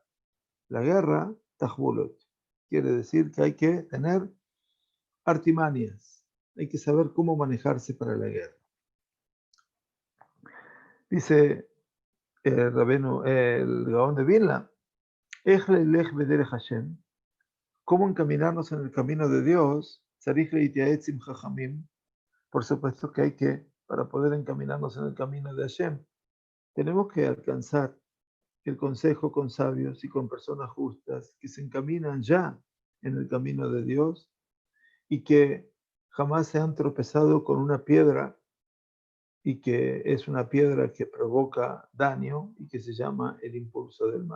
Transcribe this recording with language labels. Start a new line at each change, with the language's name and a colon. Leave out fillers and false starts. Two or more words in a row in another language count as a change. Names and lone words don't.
Spanish: La guerra, Tajbulot, quiere decir que hay que tener artimañas, hay que saber cómo manejarse para la guerra. Dice el Gaón de Vilna,
Hebrew: איך לילך בדרך השם,
Spanish: cómo encaminarnos en el camino de Dios,
Hebrew: צריך להתייעץ עם chachamim,
Spanish: por supuesto que hay que, para poder encaminarnos en el camino de Hashem, tenemos que alcanzar el consejo con sabios y con personas justas que se encaminan ya en el camino de Dios y que jamás se han tropezado con una piedra y que es una piedra que provoca daño y que se llama el impulso del mal.